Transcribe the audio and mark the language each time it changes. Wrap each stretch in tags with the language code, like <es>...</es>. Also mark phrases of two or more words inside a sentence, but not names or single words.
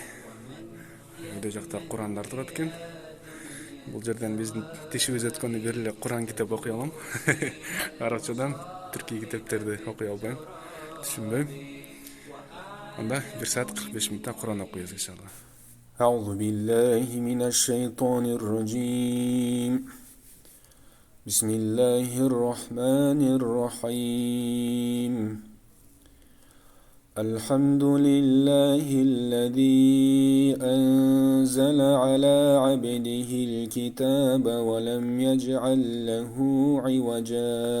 <ky>Өйдө жакта Курандар турат экен. Бул жерден биздин тишибиз өткөндөн бери эле Куран китеп окуй алам. Арабчадан түркий китептерди окуй албайм. Түшүнбөйм. Анда 1 саат 45 минутта Куран окуйбуз иншалла.</ky> <ar>أعوذ بالله من الشيطان الرجيم بسم الله الرحمن الرحيم الحمد لله الذي أنزل على عبده الكتاب ولم يجعل له عوجا</ar>